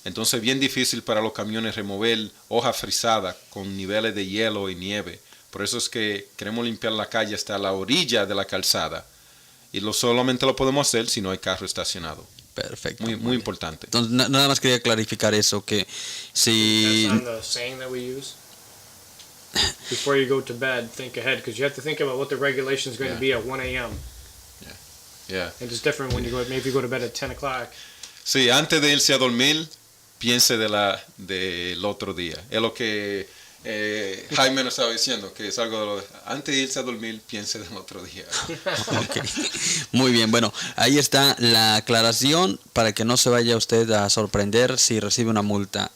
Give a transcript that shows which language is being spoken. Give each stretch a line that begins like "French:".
Spanish: Entonces es bien difícil para los camiones remover hoja frisada con niveles de hielo y nieve. Por eso es que queremos limpiar la calle hasta la orilla de la calzada. Y solamente lo podemos hacer si no hay carro estacionado. Perfecto. Muy importante. Entonces, nada más quería clarificar eso, que si...
English: That's on the saying that we use. Before you go to bed, think ahead, because you have to think about what the regulation is going Yeah. to be at 1 a.m. Yeah. And it's different when you go, maybe if you go to bed at 10 o'clock.
Spanish: Sí, antes de irse a dormir, piense del otro día. Es lo que Jaime nos estaba diciendo que es algo de lo antes de irse a dormir, piense del otro día. Ok. Muy bien, bueno, ahí está la aclaración para que no se vaya usted a sorprender si recibe una multa.